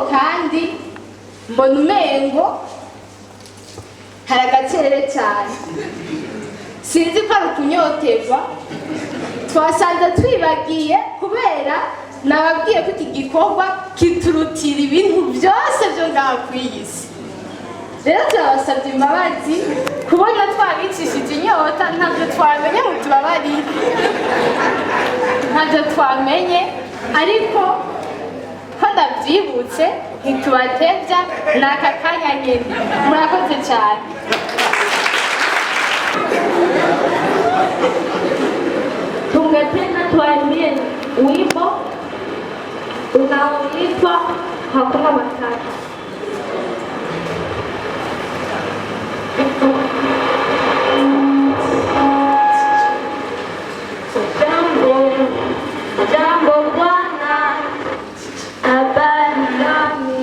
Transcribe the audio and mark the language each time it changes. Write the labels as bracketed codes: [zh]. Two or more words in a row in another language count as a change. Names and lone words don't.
[rn] kandi mbona umengo hari agacerere cyane sinzi ko ari ukunyoterwa twasanze twibagiye kubera nababwiye ko iki gikorwa kiturutira ibintu byose byo ngaha ku iyi si rero turabasabye imbabazi kubona twabicishije inyota ntabyo twamenye mu tubabarire ntabyo twamenye ariko ko ndabyibutse ntitubatebya ni aka kanya nyine murakoze cyane [sw] Tungependa tuaimbie wimbo unaoitwa Hakuna Matata. Jambo bwana, habari gani?